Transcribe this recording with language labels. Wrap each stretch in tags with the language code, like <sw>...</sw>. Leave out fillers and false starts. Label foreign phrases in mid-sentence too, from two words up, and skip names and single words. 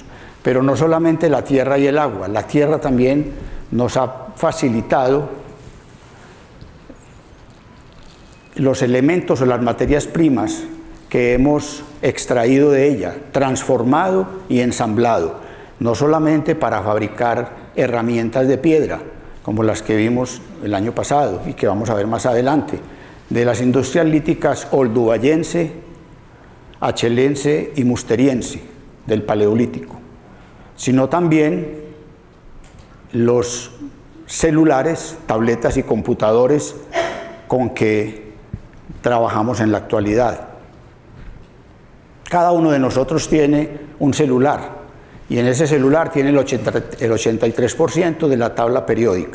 <es>Pero no solamente la tierra y el agua, la tierra también nos ha facilitado los elementos o las materias primas que hemos extraído de ella, transformado y ensamblado, no solamente para fabricar herramientas de piedra, como las que vimos el año pasado y que vamos a ver más adelante, de las industrias líticas olduvayense, achelense y musteriense del Paleolítico, sino también los celulares, tabletas y computadores con que trabajamos en la actualidad. Cada uno de nosotros tiene un celular y en ese celular tiene el 83% de la tabla periódica.</es>